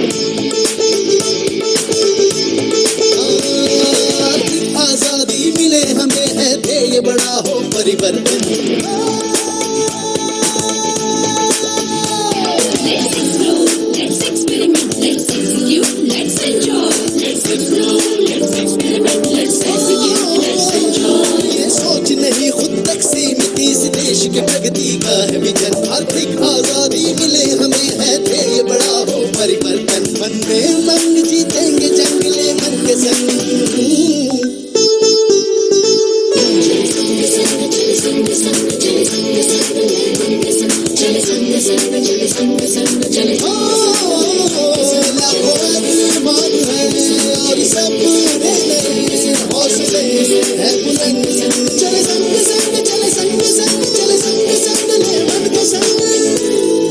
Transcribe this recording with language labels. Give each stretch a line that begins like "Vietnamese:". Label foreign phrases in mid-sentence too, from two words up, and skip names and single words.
Hindi: आजादी मिले हमें है ध्येय बड़ा हो परिवर्तन
English: Let's explore, let's experiment, let's execute, let's enjoy. Let's explore, let's experiment, let's execute, let's enjoy.
Hindi: ये सोच नहीं खुद तक सीमित इस देश के प्रगति का है विजन आर्थिक आजादी मिले हमें है ध्येय बड़ा हो परिवर्तन मन में उमंग जीतेंगे जंग ले मन के संग चले संग संग चले संग संग चले संग संग ले मन के संग चले संग संग चले संग संग चले लाखों अरमान है और सपने नए हौसले है बुलंद चले संग संग चले संग संग चले संग संग ले मन के संग